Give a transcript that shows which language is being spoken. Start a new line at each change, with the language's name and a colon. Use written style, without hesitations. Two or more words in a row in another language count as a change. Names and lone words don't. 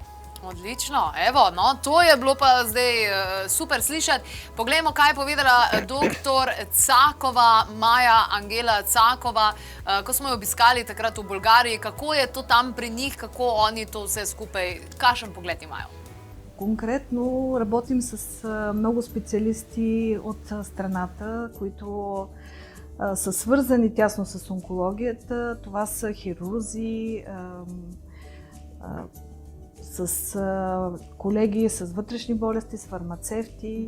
Slovenian: Odlično, evo, no, to je bilo pa zdaj super slišati. Poglejmo, kaj je povedala doktor Cakova, Maja Angela Cakova, ko smo jo obiskali takrat v Bolgariji, kako je to tam pri njih, kako oni to vse skupaj, kakšen pogled imajo?
Bulgarian: Конкретно работим с много специалисти от страната, които са свързани тясно с онкологията. Това са хирурзи, с колеги с вътрешни болести, с фармацевти.